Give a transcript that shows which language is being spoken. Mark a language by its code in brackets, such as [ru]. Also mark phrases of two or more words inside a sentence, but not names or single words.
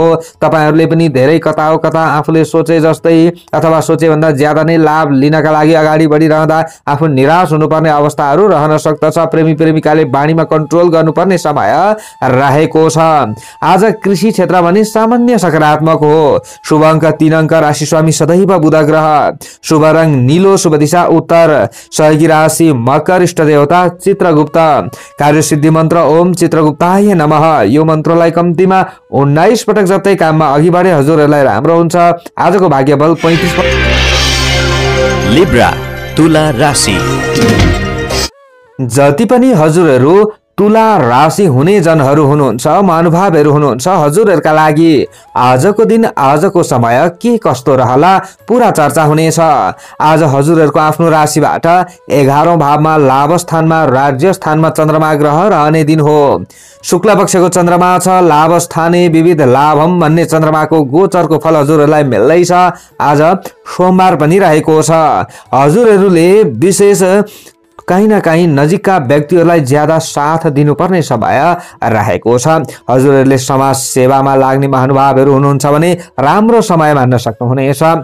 [ne] तपाईहरुले पनि धेरै कता हो कता आफूले सोचे जस्तै अथवा सोचे भन्दा ज्यादा नै लाभ लिनका लागि अगाडि बढिरहँदा आफू निराश हुनुपर्ने अवस्थाहरू रहन सक्दछ। प्रेमी प्रेमिकाले बाणीमा कन्ट्रोल गर्नुपर्ने समय रहेको छ। आज कृषि क्षेत्र भने सामान्य सकारात्मक हो। शुभ अङ्क 3 अङ्क, राशि स्वामी सदैव बुध ग्रह, शुभ रङ नीलो, शुभ दिशा उत्तर, सहयोगी राशि मकर, इष्ट देवता चित्रगुप्त, कार्यसिद्धि मन्त्र [sa] ओम चित्रगुप्ताय नमः। [ne] यो मन्त्रलाई कम्तीमा 19 पटक जप्दै काममा अघि बढे हजुरहरूलाई राम्रो हुन्छ। आजको भाग्यबल 35। लिब्रा तुला राशि। जति पनि हजुरहरू तुला राशि हुने जनहरू हुनुहुन्छ, महानुभावहरू हुनुहुन्छ, हजुरहरूका लागि आजको दिन आजको समय के कस्तो रहला पूरा चर्चा हुनेछ। आज हजुरहरूको आफ्नो राशिबाट 11औं भावमा लाभ स्थानमा राज्य स्थानमा चन्द्रमा ग्रह रहने दिन हो। शुक्ल पक्षको चन्द्रमा छ। [sa] लाभ स्थाने विविध लाभम [ne] भन्ने चन्द्रमाको गोचरको फल हजुरहरूलाई मिल्दैछ। आज सोमबार पनि रहेको छ। हजुरहरूले विशेष कहीं न कहीं नजिकका व्यक्तिहरूलाई ज्यादा साथ दिनुपर्ने समय रहेको छ। हजुरहरूले समाज सेवामा लाग्ने महानुभावहरू हुनुहुन्छ भने राम्रो समय मान्न सक्नुहुनेछ।